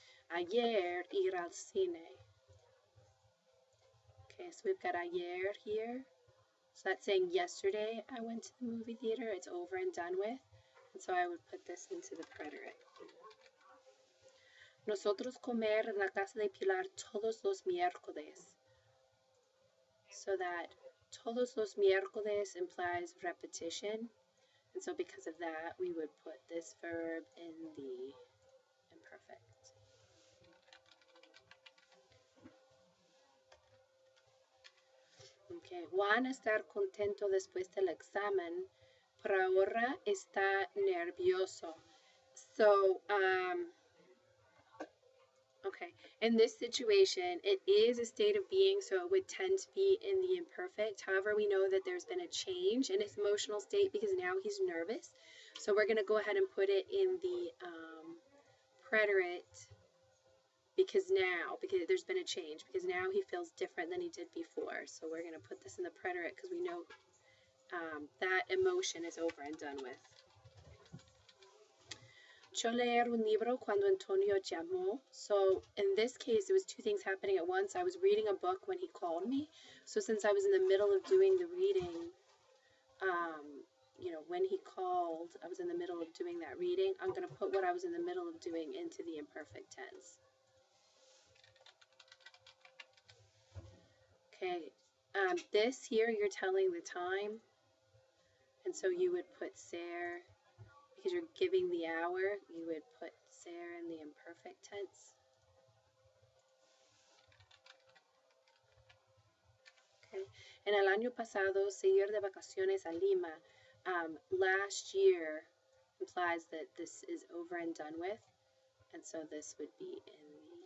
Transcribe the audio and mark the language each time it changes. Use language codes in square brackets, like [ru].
[es] Ayer ir al cine. [en] Okay, so we've got ayer here. So that's saying yesterday I went to the movie theater. It's over and done with. And so I would put this into the preterit. [es] Nosotros comer en la casa de Pilar todos los miércoles. [en] So that [es] todos los miércoles [en] implies repetition. And so because of that, we would put this verb in the imperfect. [es] Okay, Juan estar contento después del examen, pero ahora está nervioso. [en] So, okay, in this situation, it is a state of being, so it would tend to be in the imperfect. However, we know that there's been a change in his emotional state because now he's nervous. So we're going to go ahead and put it in the preterit because there's been a change, because now he feels different than he did before. So we're going to put this in the preterit because we know that emotion is over and done with. [es] Yo leer un libro cuando Antonio llamó. [en] So in this case, it was two things happening at once. I was reading a book when he called me. So since I was in the middle of doing the reading, you know, when he called, I was in the middle of doing that reading. I'm going to put what I was in the middle of doing into the imperfect tense. Okay, this here, you're telling the time. And so you would put ser. Because you're giving the hour, you would put ser in the imperfect tense. Okay. [es] En el año pasado, se ir de vacaciones a Lima. [en] Last year implies that this is over and done with, and so this would be in